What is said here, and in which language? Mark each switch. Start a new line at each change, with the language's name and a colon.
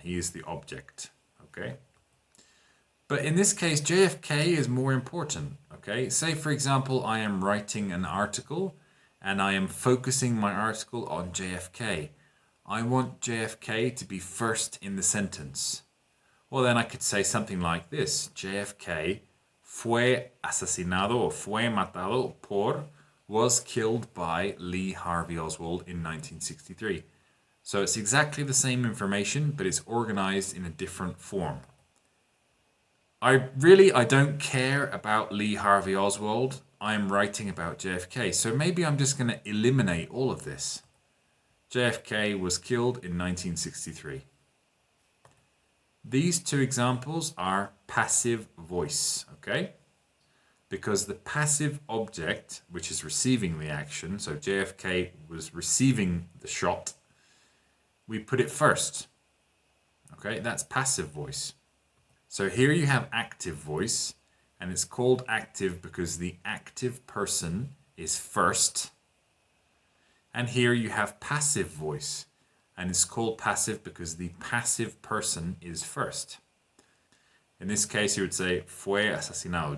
English: He is the object, okay? But in this case, JFK is more important, okay? Say, for example, I am writing an article, and I am focusing my article on JFK. I want JFK to be first in the sentence. Well, then I could say something like this.
Spanish: JFK fue asesinado o fue matado por,
English: was killed by Lee Harvey Oswald in 1963. So it's exactly the same information, but it's organized in a different form. I don't care about Lee Harvey Oswald. I'm writing about JFK. So maybe I'm just going to eliminate all of this. JFK was killed in 1963. These two examples are passive voice, okay? Because the passive object, which is receiving the action, so JFK was receiving the shot, we put it first, okay? That's passive voice. So here you have active voice, and it's called active because the active person is first. And here you have passive voice, and it's called passive because the passive person is first. In this case, you would say,
Spanish: fue asesinado.